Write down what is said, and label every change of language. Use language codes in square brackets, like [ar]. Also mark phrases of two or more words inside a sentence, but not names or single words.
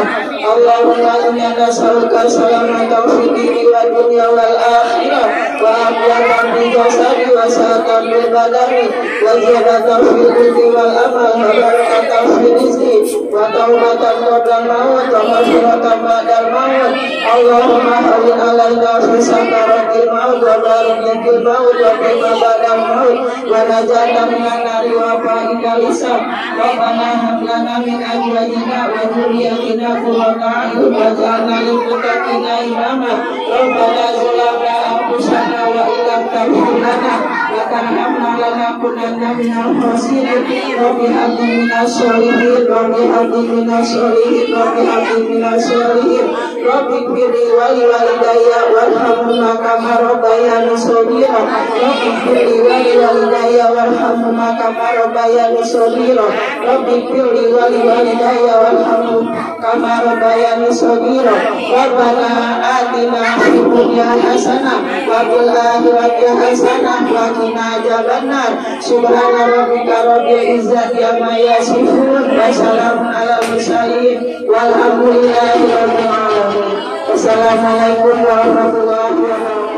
[ar] اللهم إنا نسألك سلامة في الدين والدنيا والآخرة وعافية في الجسد وصحة في البدن وزيادة في العلم والعمل وبركة في الرزق وتوبة قبل الموت ومغفرة بعد الموت. اللهم هون علينا في سكرات الموت وبارك في الموت وقنا بعد الموت ونجاة من النار وفائدة الحساب. ربنا هب لنا من أزواجنا وذرياتنا قرة أعين واجعلنا للمتقين إماما. ربنا ظلمنا أنفسنا وإن لم تغفر لنا وترحمنا لنكونن من الخاسرين. رب هب لي من الصالحين، رب هب لي من الصالحين، رب هب لي من الصالحين. رب اغفر لي ولوالدي وارحمهما كما ربياني صغيرا. رب اغفر لي ولوالدي وارحمهما كما ربياني صغيرا. رب اغفر لي ولوالدي وارحمهما كما ربياني صغيرا. ربنا آتنا في الدنيا حسنة وفي الآخرة حسنة وقنا عذاب النار. سبحان ربك رب العزة عما يصفون وسلام على المرسلين والحمد لله رب العالمين. والسلام عليكم ورحمة الله وبركاته.